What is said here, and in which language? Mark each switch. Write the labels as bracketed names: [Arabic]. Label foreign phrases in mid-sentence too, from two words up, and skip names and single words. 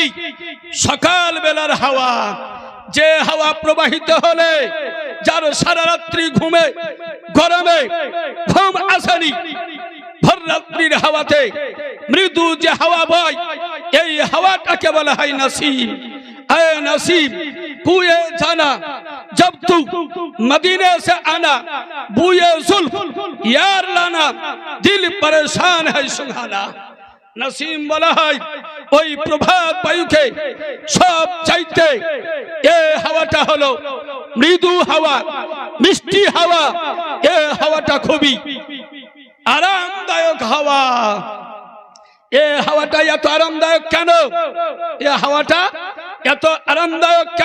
[Bangla] সকাল বেলার হাওয়া, যে হাওয়া প্রবাহিত হলে যার সারা রাত্রি ঘুমে গরমে ঘুম আসেনি, ভর রাত্রির হাওয়াতে মৃদু যে হাওয়া বয়, এই হাওয়াটাকে বলা হয় নাসিম। [Urdu] اے نصیب کوئے جانا جب تو مدینے سے آنا، بوئے زلف یار لانا، دل پریشان ہے سہانا. [Bangla] नसीम বলা হয় ওই প্রভাত বায়ুকে সব চাইতে এই হাওয়াটা হলো মৃদু হাওয়া, মিষ্টি হাওয়া। এই হাওয়াটা খুবই আরামদায়ক হাওয়া। এই হাওয়াটা এত আরামদায়ক কেন? এই হাওয়াটা এত আরামদায়ক কেন?